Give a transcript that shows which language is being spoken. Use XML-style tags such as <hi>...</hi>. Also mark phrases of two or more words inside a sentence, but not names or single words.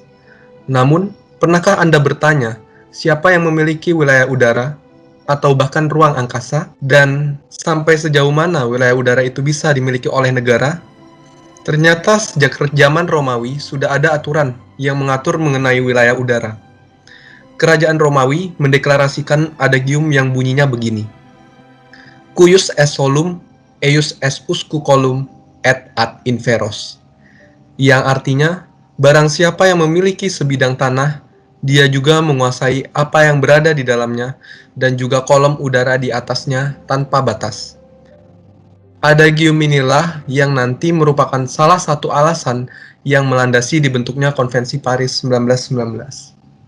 <id>Namun, pernahkah Anda bertanya, siapa yang memiliki wilayah udara, atau bahkan ruang angkasa, dan sampai sejauh mana wilayah udara itu bisa dimiliki oleh negara? Ternyata sejak zaman Romawi sudah ada aturan yang mengatur mengenai wilayah udara. Kerajaan Romawi mendeklarasikan adagium yang bunyinya begini:</id> <la>Cuius est solum, eius est usque colum, et ad inferos.</la> <id>Yang artinya, barang siapa yang memiliki sebidang tanah, dia juga menguasai apa yang berada di dalamnya dan juga kolom udara di atasnya tanpa batas. Adagium inilah yang nanti merupakan salah satu alasan yang melandasi dibentuknya Konvensi Paris 1919.</id>